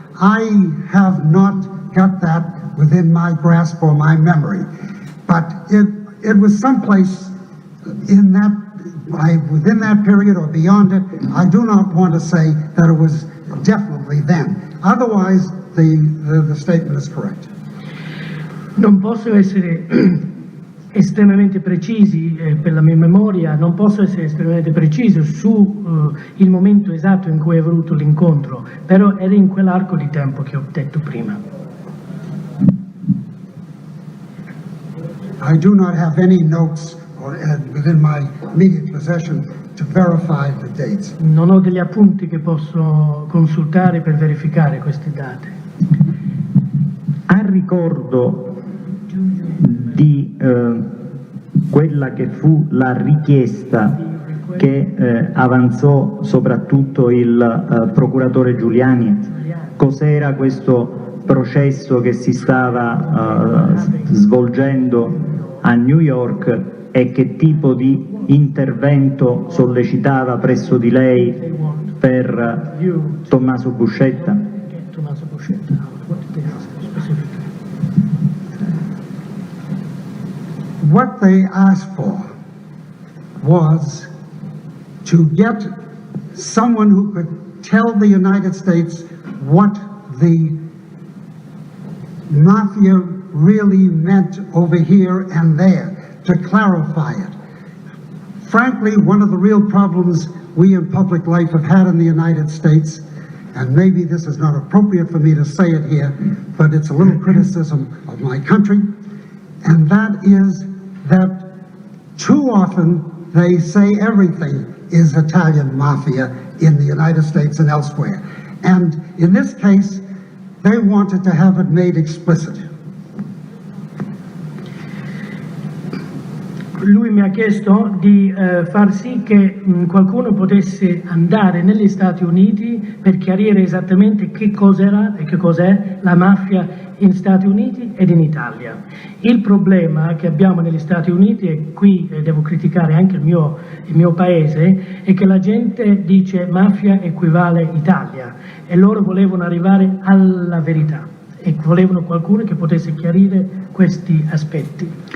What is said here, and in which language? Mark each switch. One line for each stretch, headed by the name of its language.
English: I have not got that within my grasp or my memory, but it was someplace in within that period or beyond it. I do not want to say that it was definitely then. Otherwise, the statement is correct.
Italian: Non posso essere estremamente precisi, per la mia memoria, non posso essere estremamente preciso su il momento esatto in cui è avuto l'incontro, però era in quell'arco di tempo che ho detto prima.
English: I do not have any notes within my immediate possession to verify the dates.
Italian: Non ho degli appunti che posso consultare per verificare queste date. A ricordo di quella che fu la richiesta che avanzò soprattutto il procuratore Giuliani, cos'era questo processo che si stava svolgendo a New York e che tipo di intervento sollecitava presso di lei per Tommaso Buscetta?
English: Tommaso Buscetta, what did they ask specifically? What they asked for was to get someone who could tell the United States what the mafia really meant over here and there, to clarify it. Frankly, one of the real problems we in public life have had in the United States, and maybe this is not appropriate for me to say it here, but it's a little criticism of my country, and that is that too often they say everything is Italian mafia in the United States and elsewhere. And in this case, they wanted to have it made explicit.
Italian: Lui mi ha chiesto di far sì che qualcuno potesse andare negli Stati Uniti per chiarire esattamente che cos'era e che cos'è la mafia in Stati Uniti ed in Italia. Il problema che abbiamo negli Stati Uniti, e qui devo criticare anche il mio paese, è che la gente dice mafia equivale Italia e loro volevano arrivare alla verità e volevano qualcuno che potesse chiarire questi aspetti.